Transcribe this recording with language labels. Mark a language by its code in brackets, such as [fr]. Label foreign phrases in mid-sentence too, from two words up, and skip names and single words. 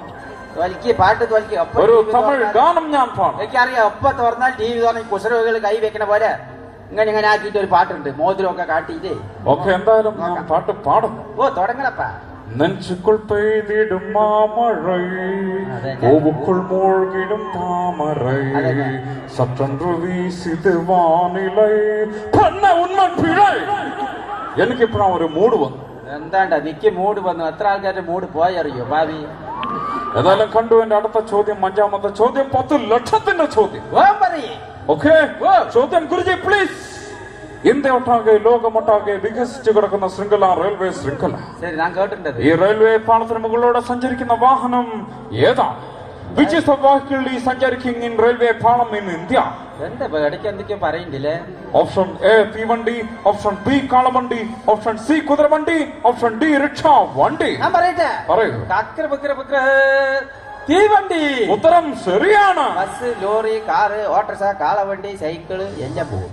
[ml] പാട്ട് ഒരു തമിഴ് ഗാനം ഞാൻ പാടും. എനിക്കറിയാം. ഒപ്പം തുറന്നാൽ TV തുറന്ന് കുസൃതികൾ കൈ വെക്കണ പോലെ ഇങ്ങനെ ആക്കിയിട്ട് ഒരു പാട്ടുണ്ട്, മോതിരമൊക്കെ കാട്ടിയിട്ട്. ഓക്കെ, എന്തായാലും ഞാൻ പാട്ട് പാടും. ഓ തുടങ്ങണപ്പാ. [ta] நெஞ்சுக்குள் பெய்திடும் மாமழை, பூவுக்குள் மூழ்கிடும் தாமரை, சற்றென்று வீசிது வானிலை, பண்ண உண்மை பிழை. [ml] എനിക്കിപ്പോഴാ ഒരു മൂഡ് വന്നു. എന്താണ്ടാ നിക്ക് മൂഡ് വന്നു? എത്ര ആൾക്കാരുടെ മൂഡ് പോയറിയോ ഭാവി? ഏതായാലും കണ്ടു. എന്റെ അടുത്ത ചോദ്യം, 5ാമത്തെ ചോദ്യം, 10 ലക്ഷത്തിന്റെ ചോദ്യം. ഓക്കെ, ചോദ്യം ഗുരുജി പ്ലീസ്. ഇന്ത്യ ഒട്ടാകെ ലോകമൊട്ടാകെ വികസിച്ചു കിടക്കുന്ന ശൃംഖല റെയിൽവേ ശൃംഖല. ഈ റെയിൽവേ പാളത്തിന് മുകളിലൂടെ സഞ്ചരിക്കുന്ന വാഹനം ഏതാണ്? [en] Which is the vehicle is സഞ്ചരിക്കുന്ന in railway പാളം in India? [ml] എന്താ ഇടയ്ക്ക് എന്തൊക്കെയോ പറയുന്നില്ലേ? ഓപ്ഷൻ എ തീവണ്ടി, ഓപ്ഷൻ ബി കാളവണ്ടി, ഓപ്ഷൻ സി കുതിരവണ്ടി, ഓപ്ഷൻ ഡി റിക്ഷ വണ്ടി. ഞാൻ പറയട്ടെ? പറയൂ. തീവണ്ടി. ഉത്തരം ശരിയാണ്. ബസ്, ലോറി, കാറ്, ഓട്ടോറിക്ഷ, കാളവണ്ടി, സൈക്കിള് എല്ലാം പോകും.